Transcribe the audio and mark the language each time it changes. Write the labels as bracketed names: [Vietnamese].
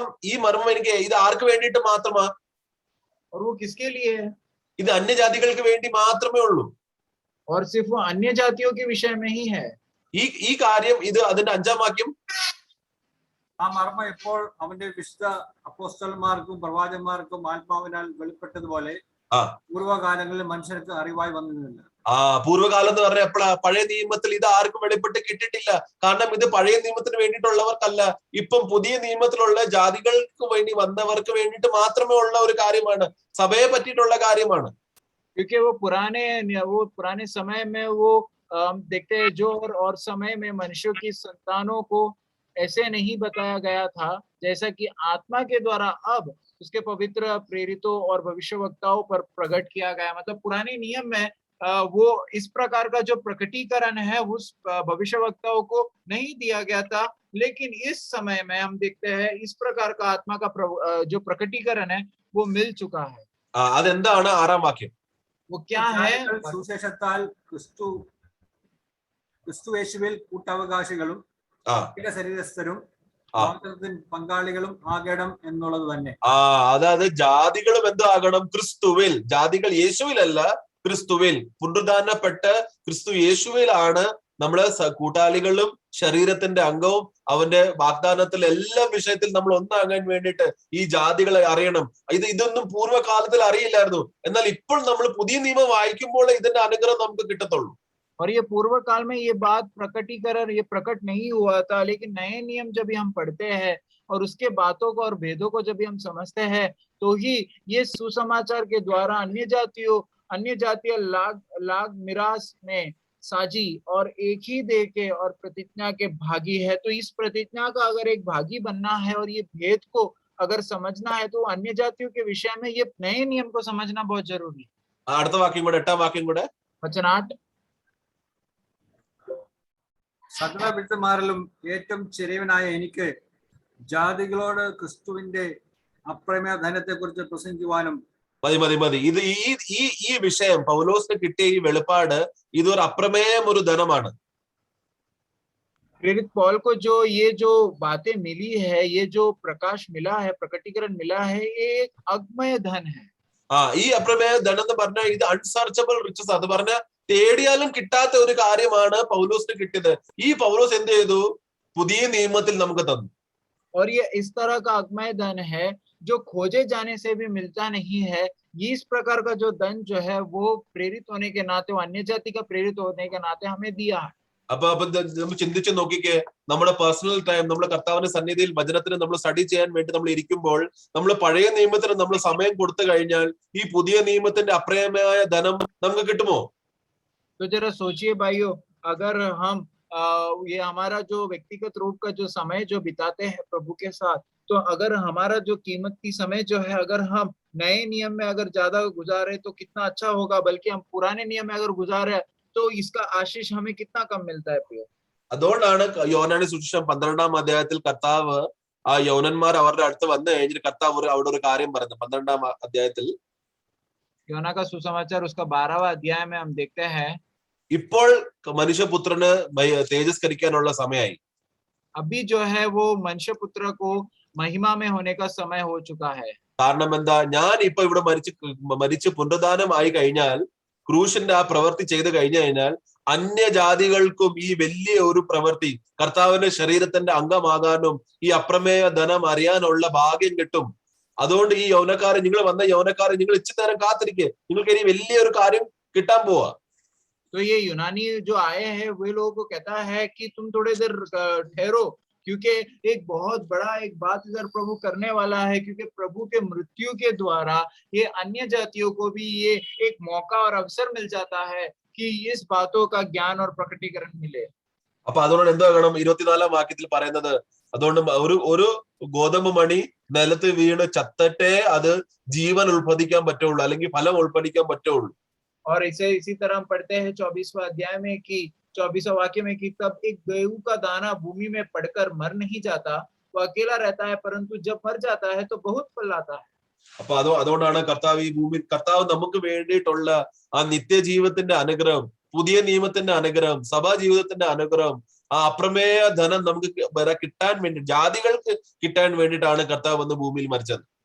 [Malayalam] ഈ മർമ്മം എനിക്ക് ഇത് ആർക്ക് വേണ്ടിയിട്ട് മാത്രമാ? [Hindi] और वो किसके लिए है? [Malayalam] ഇത് അന്യജാതികൾക്ക് വേണ്ടി മാത്രമേ ഉള്ളൂ. [Hindi] और सिर्फ वो अन्य जातियों के विषय में ही है. [Malayalam] ഈ കാര്യം ഇത് അതിന്റെ 5-ാം വാക്യം. ആ മർമ്മം ഇപ്പോൾ അവന്റെ വിശുദ്ധ അപ്പോസ്തലന്മാർക്കും പ്രവാചകന്മാർക്കും ആത്മാവിനാൽ വെളിപ്പെട്ടതുപോലെ പൂർവ്വകാലങ്ങളിൽ മനുഷ്യർക്ക് അറിവായി വന്നിരുന്നില്ല. പൂർവ്വകാലം എന്ന് പറഞ്ഞാൽ എപ്പോഴാ? പഴയ നിയമത്തിൽ ഇത് ആർക്കും വെളിപ്പെട്ട് കിട്ടിയിട്ടില്ല. കാരണം ഇത് പഴയ നിയമത്തിന് വേണ്ടിയിട്ടുള്ളവർക്കല്ല, ഇപ്പം പുതിയ നിയമത്തിലുള്ള ജാതികൾക്ക് വേണ്ടി വന്നവർക്ക് വേണ്ടിയിട്ട് മാത്രമേ ഉള്ള ഒരു കാര്യമാണ്, സഭയെ പറ്റിയിട്ടുള്ള കാര്യമാണ്. [Hindi] क्योंकि वो पुराने समय में वो देखते हैं जो और समय में मनुष्यों की संतानों को ऐसे नहीं बताया गया था जैसा कि आत्मा के द्वारा अब उसके पवित्र प्रेरितों और भविष्यवक्ताओं पर प्रकट किया गया. मतलब पुराने नियम में वो इस प्रकार का जो प्रकटीकरण है उस भविष्यवक्ताओं को नहीं दिया गया था, लेकिन इस समय में हम देखते हैं इस प्रकार का आत्मा का जो प्रकटीकरण है वो मिल चुका है. [Malayalam] അതെന്താണ്? 6-ാം വാക്യം. [Hindi] वो क्या है? [Malayalam] സുവിശേഷത്താൽ ക്രിസ്തുയേശുവിൽ കൂട്ടവകാശികളും ശരീരസ്ഥരും പങ്കാളികളും ആകണം എന്നുള്ളത് തന്നെ. അതായത് ജാതികളും എന്താകണം? ക്രിസ്തുവിൽ. ജാതികൾ യേശുവിലല്ല, ക്രിസ്തുവിൽ. പുനരുദ്ധാനപ്പെട്ട് ക്രിസ്തു യേശുവിലാണ് നമ്മള് കൂട്ടാളികളും ശരീരത്തിന്റെ അംഗവും. അവന്റെ വാഗ്ദാനത്തിൽ എല്ലാ വിഷയത്തിൽ നമ്മൾ ഒന്നാകാൻ വേണ്ടിയിട്ട് ഈ ജാതികളെ അറിയണം. ഇതൊന്നും പൂർവ്വകാലത്തിൽ അറിയില്ലായിരുന്നു. എന്നാൽ ഇപ്പോൾ നമ്മൾ പുതിയ നിയമം വായിക്കുമ്പോൾ ഇതിന്റെ അനുഗ്രഹം നമുക്ക് കിട്ടത്തുള്ളൂ. [Hindi] और ये पूर्व काल में ये बात प्रकटीकरण ये प्रकट नहीं हुआ था, लेकिन नए नियम जब हम पढ़ते हैं और उसके बातों को और भेदों को जब हम समझते हैं तो ही ये सुसमाचार के द्वारा अन्य जातीय लाग मिरास में साजी और एक ही देह के और प्रतिज्ञा के भागी है. तो इस प्रतिज्ञा का अगर एक भागी बनना है और ये भेद को अगर समझना है तो अन्य जातियों के विषय में ये नए नियम को समझना बहुत जरूरी है. [Malayalam] അടുത്ത വാക്യം കൂടെ, 8-ാം വാക്യം കൂടെ. [Hindi] वचन 8. [Malayalam] സകല വിശുദ്ധന്മാരിലും ഏറ്റവും ചെറിയവനായ എനിക്ക് ജാതികളോട് ക്രിസ്തുവിന്റെ അപ്രമേയ ധനത്തെ കുറിച്ച് പ്രസംഗിക്കുവാനും. മതി. ഇത് ഈ വിഷയം പൗലോസിന് കിട്ടിയ ഈ വെളിപ്പാട് ഇതൊരു അപ്രമേയം ഒരു ധനമാണ്. [Hindi] प्रेरित पौल को ये जो बातें मिली है, ये जो प्रकाश मिला है, प्रकटीकरण मिला है, ये एक अगमय धन है. [Malayalam] ഈ അപ്രമേയ ധനം എന്ന് പറഞ്ഞാൽ ഇത് [English] Unsearchable riches. [Malayalam] അത് പറഞ്ഞാൽ തേടിയാലും കിട്ടാത്ത ഒരു കാര്യമാണ് പൗലോസിന് കിട്ടിയത്. ഈ പൗലോസ് എന്ത് ചെയ്തു? പുതിയ നിയമത്തിൽ നമുക്ക് തന്നു. [Hindi] और ये इस तरह का अगमय धन है जो खोजे जाने से भी मिलता नहीं है. ये इस प्रकार का जो धन जो है वो प्रेरित होने के नाते, अन्य जाति का प्रेरित होने के नाते हमें दिया है. [Malayalam] അപ്പൊ നമ്മൾ ചിന്തിച്ചു നോക്കിക്കേ, നമ്മുടെ [English] personal time [Malayalam] നമ്മൾ കർത്താവിന്റെ സന്നിധിയിൽ വചനത്തിന് നമ്മൾ സ്റ്റഡി ചെയ്യാൻ വേണ്ടി നമ്മൾ ഇരിക്കുമ്പോൾ നമ്മൾ പഴയ നിയമത്തിന് നമ്മൾ സമയം കൊടുത്തു കഴിഞ്ഞാൽ ഈ പുതിയ നിയമത്തിന്റെ അപ്രമേയമായ ധനം നമുക്ക് കിട്ടുമോ? [Hindi] तो जरा सोचिए भाइयों, अगर हम ये हमारा जो व्यक्तिगत रूप का जो समय जो बिताते हैं प्रभु के साथ, तो अगर हमारा जो कीमती समय जो है अगर हम नए नियम में अगर ज्यादा गुजारे तो कितना अच्छा होगा, बल्कि हम पुराने नियम में अगर गुजारे तो इसका आशीष हमें कितना कम मिलता है. प्रिय, [Malayalam] അതുകൊണ്ടാണ് യോഹന്നാന്റെ സുവിശേഷം 12-ാം അധ്യായത്തിൽ കർത്താവ് ആ യൗവനന്മാർ അവരുടെ അടുത്ത് വന്നു കഴിഞ്ഞിട്ട് കർത്താവ് അവിടെ ഒരു കാര്യം പറയുന്നത്. 12-ാം അധ്യായത്തിൽ [Hindi] യോന का सुसमाचार उसका 12वां अध्याय में हम देखते हैं, [Malayalam] ഇപ്പോൾ മനുഷ്യപുത്രന് തേജസ്കരിക്കാനുള്ള സമയമായി. [Hindi] अभी जो है वो मनुष्य पुत्र को महिमा में होने का समय हो चुका है. [Malayalam] കാരണം എന്താ? ഞാൻ ഇപ്പൊ ഇവിടെ മരിച്ച് പുനരുദ്ധാനമായി കഴിഞ്ഞാൽ, ക്രൂശിന്റെ ആ പ്രവൃത്തി ചെയ്ത് കഴിഞ്ഞു കഴിഞ്ഞാൽ അന്യജാതികൾക്കും ഈ വലിയ ഒരു പ്രവൃത്തി, കർത്താവിന്റെ ശരീരത്തിന്റെ അംഗമാകാനും ഈ അപ്രമേയ ധനം അറിയാനുള്ള ഭാഗ്യം കിട്ടും. അതുകൊണ്ട് ഈ യൗവനക്കാരെ നിങ്ങൾ വന്ന യൗവനക്കാരെ നിങ്ങൾ ഇച്ചിരി നേരം കാത്തിരിക്കുക, നിങ്ങൾക്ക് ഇനി വലിയൊരു കാര്യം കിട്ടാൻ പോവാ. [Hindi] तो ये यूनानी जो आए हैं वे लोगों को कहता है कि तुम थोड़े देर ठहरो, क्योंकि एक बहुत बड़ा एक बात इधर प्रभु करने वाला है, क्योंकि प्रभु के मृत्यु के द्वारा ये अन्य जातियों को भी ये एक मौका और अवसर मिल जाता है कि इस बातों का ज्ञान और प्रकटीकरण मिले. [Malayalam] അപ്പൊ അതുകൊണ്ട് എന്താ വേണം 24-ാം വാക്യത്തിൽ പറയുന്നത്, അതുകൊണ്ട് ഒരു ഗോതമ്പ് മണി നിലത്ത് വീണ് ചത്തട്ടേ അത് ജീവൻ ഉൽപ്പാദിക്കാൻ പറ്റുള്ളൂ, അല്ലെങ്കിൽ ഫലം ഉൽപ്പാദിക്കാൻ പറ്റുള്ളൂ. [Hindi] और इसी तरह हम पढ़ते हैं 24वां अध्याय में कि 24वां वाक्य में कि तब एक गेहूं का दाना भूमि में पड़कर मर नहीं जाता, वो अकेला रहता है, परंतु जब मर जाता है तो बहुत फल लाता है. [Malayalam] അപ്പൊ അതുകൊണ്ടാണ് കർത്താവ് ഈ ഭൂമി, കർത്താവ് നമുക്ക് വേണ്ടിയിട്ടുള്ള ആ നിത്യജീവത്തിന്റെ അനുഗ്രഹം, പുതിയ നിയമത്തിന്റെ അനുഗ്രഹം, സഭാ ജീവിതത്തിന്റെ അനുഗ്രഹം, ആ അപ്രമേയ ധനം നമുക്ക് കിട്ടാൻ വേണ്ടി, ജാതികൾക്ക് കിട്ടാൻ വേണ്ടിയിട്ടാണ് കർത്താവ് വന്ന് ഭൂമിയിൽ മരിച്ചത്.